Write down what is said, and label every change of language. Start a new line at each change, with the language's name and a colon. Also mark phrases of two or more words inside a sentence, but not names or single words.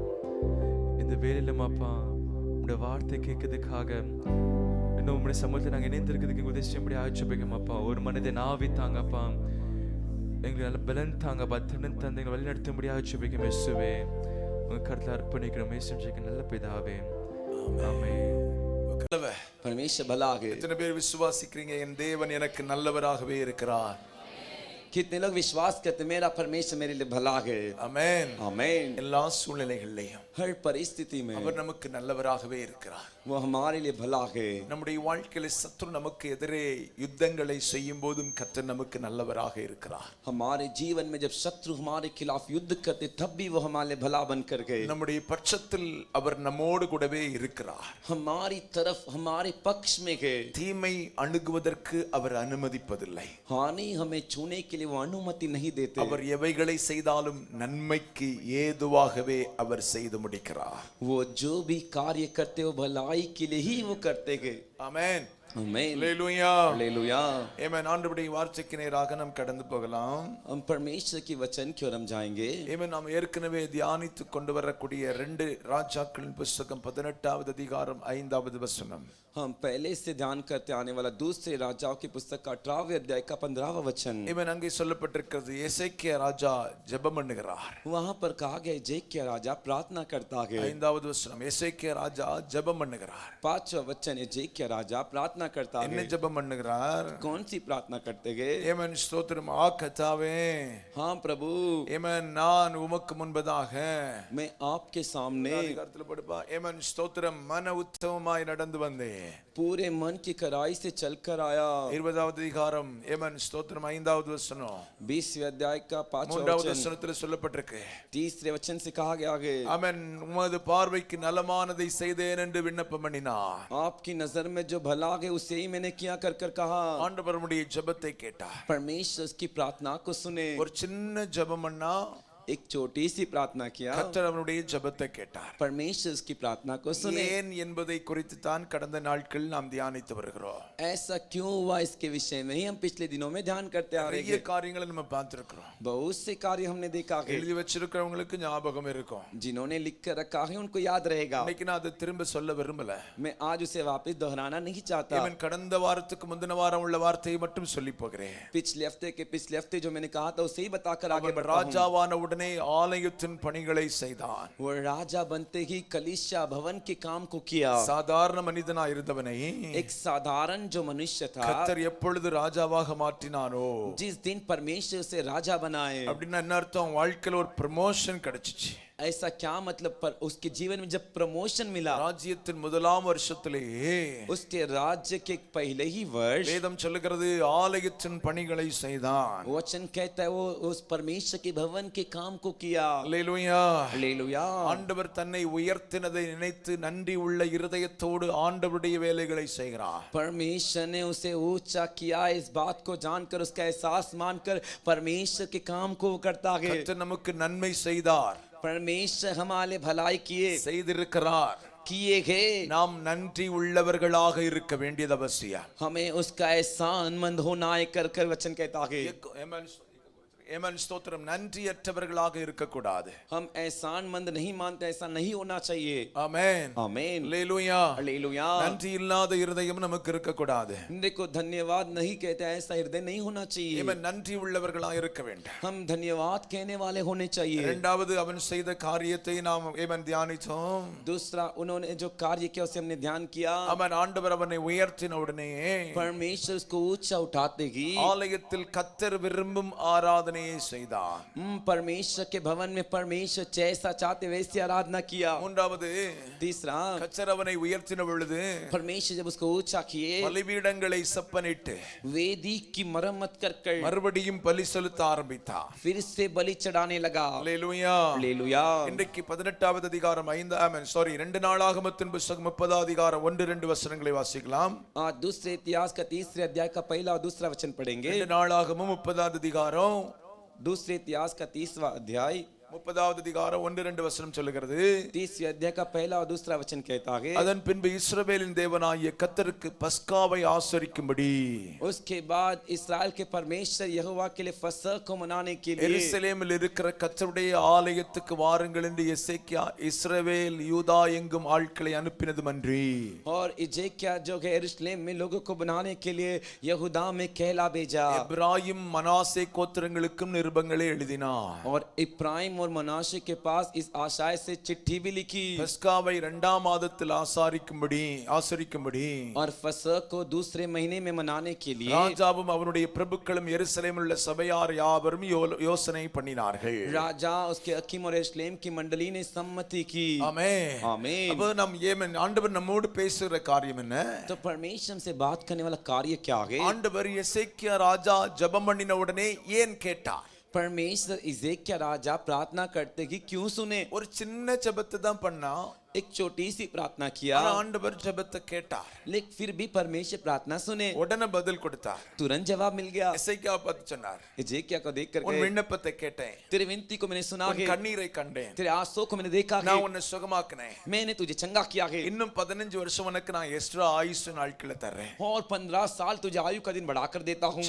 Tamil: இந்த வேலையில அப்பா உங்களுடைய வார்த்தை கேட்கறதுக்காக இன்னும் உங்களுடைய சமூகத்தை நாங்கள் இணைந்திருக்கிறதுக்கு உதவி செய்யும்படி ஆட்சேபிக்கும் அப்பா. ஒரு மனிதன் ஆவித்தாங்கப்பா. எங்களுக்கு நல்ல பலன் தாங்கப்பா. திறன் தந்து எங்களை வழிநடத்தும்படி ஆட்சேபிக்கும் இயேசுவே. உங்க கருத்தில் அர்ப்பணிக்கிறோம் இயேசுவுக்கு நல்ல பிதாவே. ஆமென்.
Hindi: परमेश्वर भला है.
Tamil: எத்தனை பேர் விசுவாசிக்கிறீங்க என் தேவன் எனக்கு நல்லவராகவே இருக்கிறார்?
Hindi: कितने लोग विश्वास करते मेरा परमेश्वर मेरे लिए भला है?
Tamil: ஆமென்.
Hindi: आमीन.
Tamil: எல்லா சூழ்நிலைகளிலும்
Hindi: हर परिस्थिति में
Tamil: அவர் நமக்கு நல்லவராகவே இருக்கிறார்.
Hindi: वो हमारे लिए भला है.
Tamil: நம்முடைய வாழ்க்கையில சத்துரு நமக்கு எதிரே யுத்தங்களை செய்யும் போதும் கர்த்தர் நமக்கு நல்லவராக இருக்கிறார்.
Hindi: हमारे जीवन में जब शत्रु हमारे खिलाफ युद्ध करते तब भी वो हमारे लिए भला बनकर गए.
Tamil: நம்முடைய பட்சத்தில் அவர் நம்மோடு கூடவே இருக்கிறார்.
Hindi: हमारी तरफ हमारे पक्ष में गए.
Tamil: தீமை அணுகுவதற்கு அவர் அனுமதிப்பதில்லை.
Hindi: हानि हमें छूने के लिए वो अनुमति नहीं देते.
Tamil: அவர் எவைகளை செய்தாலும் நன்மைக்கு ஏதுவாகவே அவர் செய்து முடிக்கிறார்.
Hindi: वो जो भी कार्य करते वो भलाई के लिए ही वो करते गए.
Tamil: ஆமென்.
Hindi: आमीन.
Tamil: அல்லேலூயா.
Hindi: हालेलुया.
Tamil: ஆமென். ஆண்டவருடைய வார்த்தைக்கு நேராக நாம் கடந்து போகலாம்.
Hindi: हम परमेश्वर की वचन की ओर हम जाएंगे.
Tamil: ஆமென். நாம் ஏற்கனவே தியானித்து கொண்டு வரக்கூடிய 2 ராஜாக்களின் புத்தகம் 18வது அதிகாரம் 5வது வசனம்.
Hindi: हम पहले से ध्यान करते आने वाला दूसरे राजाओं की पुस्तक का 18वें अध्याय का 15वां वचन.
Tamil: ஆமென். அங்கே சொல்லப்பட்டிருக்கிறது எசேக்கியா ராஜா ஜெபம் பண்ணுகிறார்.
Hindi: वहां पर कहा गया एजेकिया राजा प्रार्थना करता है.
Tamil: 5வது வசனம் எசேக்கியா ராஜா ஜெபம் பண்ணுகிறார்.
Hindi: 5वां वचन एजेकिया राजा प्रार्थना करता
Tamil: என்ன
Hindi: है.
Tamil: ஜெபம் பண்ணுகிறார்?
Hindi: कौन सी प्रार्थना करते गए?
Tamil: ஆமென். ஸ்தோத்திரம். ஆ கர்த்தாவே,
Hindi: हाँ प्रभु,
Tamil: ஆமென், நான் உமக்கு முன்பதாக
Hindi: मैं आपके सामने
Tamil: அதிகாரத்தில் படுப்பா. ஆமென். ஸ்தோத்திரம். மன உத்தமமாய் நடந்து வந்தேன்.
Hindi: पूरे मन की कड़ाई से चलकर आया.
Tamil: 20வது அதிகாரம் ஆமென். ஸ்தோத்திரம். 5வது வசனம்
Hindi: 20वें अध्याय का 5वां
Tamil: 3வது
Hindi: वचन
Tamil: வசனத்தில் சொல்லப்பட்டிருக்கு.
Hindi: 30वें वचन से कहा गया है.
Tamil: ஆமென். உமது பார்வைக்கு நலமானதை செய்தேன் என்று விண்ணப்பம் பண்ணினார்.
Hindi: आपकी नजर में जो भला है उसे ही मैंने किया कर कर कहा.
Tamil: ஆண்டவர் நம்முடைய ஜெபத்தை கேட்டார்.
Hindi: परमेश्वर की प्रार्थना को सुने.
Tamil: ஒரு சின்ன ஜெபம் பண்ணா
Hindi: एक छोटी सी प्रार्थना किया,
Tamil: கர்த்தர் அவனுடைய ஜெபத்தை கேட்டார்.
Hindi: परमेश्वर उसकी प्रार्थना को सुने।
Tamil: ஏன் என்பதை குறித்து தான் கடந்த நாட்கள் நாம் தியானித்து வருகிறோம்.
Hindi: ऐसा क्यों हुआ इसके विषय में ही हम पिछले दिनों में ध्यान करते आ रहे
Tamil: நிறைய
Hindi: हैं।
Tamil: காரியங்களை நம்ம பார்த்திருக்கிறோம்.
Hindi: बहुत से कार्य हमने देखा है,
Tamil: எழுதி வச்சிருக்கிறவங்களுக்கு ஞாபகம் இருக்கும்.
Hindi: जिन्होंने लिख कर रखा है उनको याद रहेगा।
Tamil: இன்னைக்கு நான் அதை திரும்ப சொல்ல விரும்பல.
Hindi: मैं आज उसे वापस दोहराना नहीं चाहता।
Tamil: இவன் கடந்த வாரத்துக்கு முந்தின வாரம் உள்ள வார்த்தையை மட்டும் சொல்லி போகிறேன்.
Hindi: पिछले हफ्ते जो मैंने कहा था उसे ही बताकर आगे
Tamil: அவன்
Hindi: बढ़ता हूं।
Tamil: ராஜாவான உடனே ஆலயத்தின் பணிகளை செய்தான்.
Hindi: वो राजा बनते ही कलीसिया भवन के काम को किया।
Tamil: சாதாரண மனிதனா இருந்தவனை
Hindi: एक साधारण जो मनुष्य था,
Tamil: கர்த்தர் எப்பொழுது ராஜாவாக மாற்றினானோ,
Hindi: जिस दिन परमेश्वर उसे राजा बनाए,
Tamil: அப்படின்னா என்ன அர்த்தம்? வாழ்க்கையில ஒரு ப்ரமோஷன் கிடைச்சிச்சு.
Hindi: ऐसा क्या मतलब? पर उसके जीवन में जब प्रमोशन मिला,
Tamil: ராஜ்யத்தின் முதலாம் வருஷத்திலேயே
Hindi: उसके राज्य के पहले ही वर्ष
Tamil: வேதம் சொல்லுகிறது ஆலயத்தின் பணிகளை செய்தான்.
Hindi: वचन कहता है वो उस परमेश्वर के भवन के काम को किया।
Tamil: அல்லேலூயா.
Hindi: हालेलुया।
Tamil: ஆண்டவர் தன்னை உயர்த்தினதை நினைத்து நன்றி உள்ள இருதயத்தோடு ஆண்டவருடைய வேலைகளை செய்கிறார்.
Hindi: परमेश्वर ने उसे ऊंचा किया, इस बात को जानकर उसका एहसास मानकर परमेश्वर के काम को वो करता है।
Tamil: கர்த்தர் நமக்கு நன்மை செய்தார்,
Hindi: परमेश्वर हमारे भलाई किए
Tamil: செய்திருக்கிறார்.
Hindi: किए गए,
Tamil: நாம் நன்றி உள்ளவர்களாக இருக்க வேண்டியது அவசியம்.
Hindi: हमें उसका एहसानमंद होना है कर कर वचन कहता है।
Tamil: ஏமன் ஸ்தோத்திரம். நன்றியற்றவர்களாக இருக்கக்கூடாது.
Hindi: हम एहसानमंद नहीं मानते, ऐसा नहीं होना चाहिए।
Tamil: ஆமென்.
Hindi: आमीन।
Tamil: அல்லேலூயா.
Hindi: हालेलुया।
Tamil: நன்றி இல்லாத இருதயம் நமக்கு இருக்கக்கூடாது.
Hindi: देखो धन्यवाद नहीं कहते, ऐसा हृदय नहीं होना चाहिए।
Tamil: ஏமன் நன்றி உள்ளவர்களாக இருக்க வேண்டும்.
Hindi: हम धन्यवाद कहने वाले होने चाहिए।
Tamil: இரண்டாவது அவன் செய்த காரியத்தை நாம் ஏமன் தியானித்தோம்.
Hindi: दूसरा उन्होंने जो कार्य किया उसे हमने ध्यान किया।
Tamil: அவன் ஆண்டவர் அவனை உயர்த்தின உடனே
Hindi: परमेश्वर उसको ऊंचा उठाते ही
Tamil: ஆலயத்தில் கர்த்தர் விரும்பும் ஆராதனையை செய்தான்.
Hindi: परमेश्वर के भवन में परमेश्वर जैसा चाहते वैसी आराधना किया।
Tamil: மூன்றாவது
Hindi: तीसरा
Tamil: கர்த்தர் அவனை உயர்த்தின பொழுது
Hindi: परमेश्वर जब उसको ऊंचा किए,
Tamil: பலிபீடங்களை செப்பனிட்டு
Hindi: वेदी की मरम्मत कर कर
Tamil: மறுபடியும் பலி செலுத்த ஆரம்பித்தார்.
Hindi: फिर से बलि चढ़ाने लगा।
Tamil: அல்லேலூயா.
Hindi: हालेलुया।
Tamil: இன்றைக்கு 18வது அதிகாரம் 2 நாளாகமத்தின் புத்தகம் 30வது அதிகாரம் 1-2 வசனங்களை வாசிக்கலாம்.
Hindi: आज दूसरे इतिहास का तीसरे अध्याय का पहला और दूसरा वचन पढ़ेंगे।
Tamil: 2 நாளாகமும் 30வது அதிகாரம்
Hindi: दूसरे इतिहास का 30वां अध्याय
Tamil: 30வது அதிகாரம் 1-2 வசனம் சொல்லுகிறது.
Hindi: 30वें अध्याय का पहला और दूसरा वचन कहता है,
Tamil: அதன் பின்பு இஸ்ரவேலின் தேவனாகிய கர்த்தருக்கு பஸ்காவை ஆசரிக்கும்படி
Hindi: उसके बाद इस्राएल के परमेश्वर यहोवा के लिए फसह को मनाने के लिए
Tamil: எருசலேமில் இருக்கிற கர்த்தருடைய ஆலயத்துக்கு வாருங்கள் என்று எசேக்கியா இஸ்ரவேல் யூதா எங்கும் ஆட்களை அனுப்பினதுமன்றி,
Hindi: और इजेकिया जो है यरूशलेम में लोगों को बनाने के लिए यहूदा में कहला भेजा,
Tamil: எப்ராயிம் மனாசே கோத்திரங்களுக்கும் நிருபங்களை எழுதினார்.
Hindi: और इब्राहिम और मनाशे के पास इस आशय से चिट्ठी भी लिखी,
Tamil: பஸ்காவை 2ஆம் மாதத்தில் ஆசரிக்கும்படி
Hindi: और फसह को दूसरे महीने में मनाने के लिए
Tamil: ராஜாவும் அவனுடைய பிரபுக்களும் எருசலேமில் உள்ள சபையார் யாவரும் யோசனை பண்ணினார்கள்.
Hindi: राजा उसके हकीम और यरूशलेम की मंडली ने सम्मति की।
Tamil: ஆமென்.
Hindi: आमीन।
Tamil: அப்ப நம் ஏமன் ஆண்டவர் நம்மோடு பேசுகிற காரியம் என்ன?
Hindi: तो परमेश्वर से बात करने वाला कार्य क्या है?
Tamil: ஆண்டவர் எசேக்கியா ராஜா ஜெபம் பண்ணின உடனே ஏன் கேட்டார்?
Hindi: परमेश्वर इजेकिया राजा प्रार्थना करते कि क्यों सुने?
Tamil: ஒரு சின்ன ஜெபத்தை தான் பண்ணா,
Hindi: एक छोटी सी प्रार्थना किया,
Tamil: ஆனா ஆண்டவர் ஜெபத்தை கேட்டார்.
Hindi: लेकिन फिर भी परमेश्वर प्रार्थना सुने,
Tamil: உடனே பதில் கொடுத்தார்.
Hindi: तुरंत जवाब मिल गया।
Tamil: எசேக்கியா பார்த்து சொன்னார்,
Hindi: इजेकिया को देख कर
Tamil: உன்
Hindi: गए,
Tamil: விண்ணப்பத்தை கேட்டேன்,
Hindi: तेरे विनती को मैंने सुना
Tamil: உன்
Hindi: है,
Tamil: கண்ணீரை கண்டேன்,
Hindi: तेरे आंसू को मैंने देखा है,
Tamil: நான் உன்னை சுகமாக்கினேன்,
Hindi: मैंने तुझे चंगा किया है,
Tamil: இன்னும் 15 வருஷம் உனக்கு நான் எக்ஸ்ட்ரா ஆயுசு நாட்களை தர்றேன்.
Hindi: और 15 साल तुझे आयु का दिन बढ़ाकर देता हूँ।